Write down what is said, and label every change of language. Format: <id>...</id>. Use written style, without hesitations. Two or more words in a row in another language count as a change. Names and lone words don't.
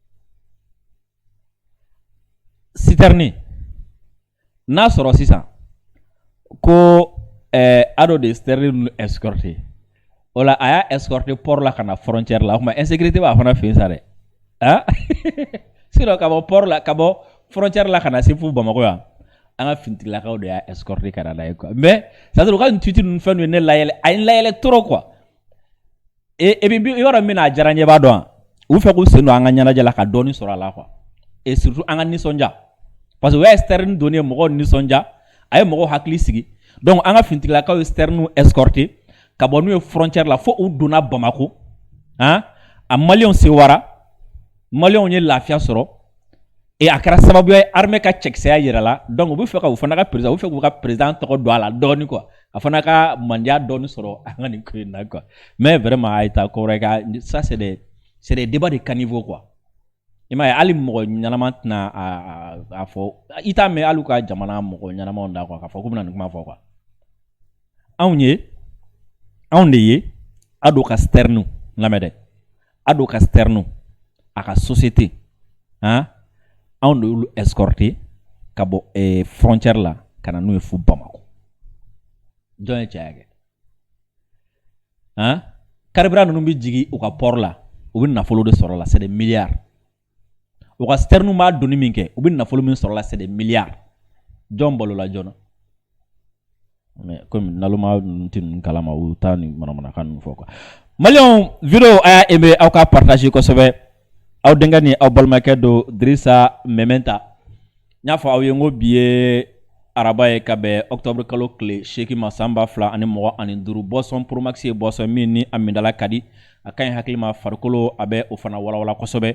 <bm>citerne n'a sɔrɔ sisan ko ado de</bm> <fr>citerne escorté</fr> <bm>o la a y'a escorté port la ka na frontière la o kuma insécurité b'a fana fɛ yen sa dɛ sinon ka bɔ port la ka bɔ frontière la ka na se fo Bamako yan an ka finitigilakaw de y'a escorté ka na n'a ye quoi</bm> <fr>mais c'est à dire</fr> <bm>u ka nin tweet ninnu fɛn ninnu ye ne layɛlɛ a ye n layɛlɛ</bm> <fr>trop quoi et puis</fr> <bm>yɔrɔ min na a diyara n ye b'a dɔn u fɛ k'u sen don an ka ɲɛnajɛ la ka dɔɔnin sɔrɔ a la</bm> <fr>quoi et surtout</fr> <bm>an ka nisɔndiya</bm> <fr>parce que</fr> <bm>o y'a</bm> <fr>citerne donné</fr> <bm>mɔgɔw nisɔndiya a ye mɔgɔw hakili sigi donc an ka finitigilakaw ye</bm> <fr>citerne escorté</fr> <bm>ka bɔ n'u ye frontière la fo u donna Bamako a maliyɛnw sewara maliyɛnw ye lafiya sɔrɔ et a kɛra sababu ye armée ka cɛkisɛya yɛrɛ la donc u bɛ fɛ ka u fana ka président u bɛ fɛ k'u ka président tɔgɔ don a la dɔɔnin quoi a fana ka mandiya dɔɔnin sɔrɔ an ka nin ko in na quoi</bm> <fr>mais vraiment</fr> <bm>a ye taa ko wɛrɛ ka</bm> <fr>ça c'est des débats de caniveau quoi</fr> <bm>i m'a ye hali mɔgɔ ɲɛnama tɛna a fɔ i t'a mɛn hali ka jamana mɔgɔ ɲɛnamaw da quoi k'a fɔ k'u bɛna nin kuma fɔ quoi anw de ye Ado ka citerne lamɛn dɛ Ado ka citerne a ka société anw de y'olu escorté ka bɔ frontière la ka na n'u ye fo Bamako jɔn ye caya kɛ carburant ninnu bɛ jigin u ka port la u bɛ nafolo de sɔrɔ la</bm> <fr>c'est des milliards</fr> <bm>u ka citerne b'a donni min kɛ u bɛ nafolo min sɔrɔ la</bm> <fr>c'est des milliards</fr> <bm>jɔn balola jɔn</bm> <fr>mais comme</fr> <bm>naloma ninnu tɛ ninnu kalama u t'a ni manamanakan ninnu fɔ quoi maliyɛnw vidéo a y'a aimé aw ka partager kosɛbɛ aw denkɛ ni aw balimakɛ don Dirisa Mementa n y'a fɔ aw ye n ko bi ye araba ye ka bɛn octobre kalo tile 8 ma san 2025 boisson Pro Max ye boisson min ni a mindala ka di a ka ɲi hakili ma farikolo a bɛ o fana walawala kosɛbɛ</bm>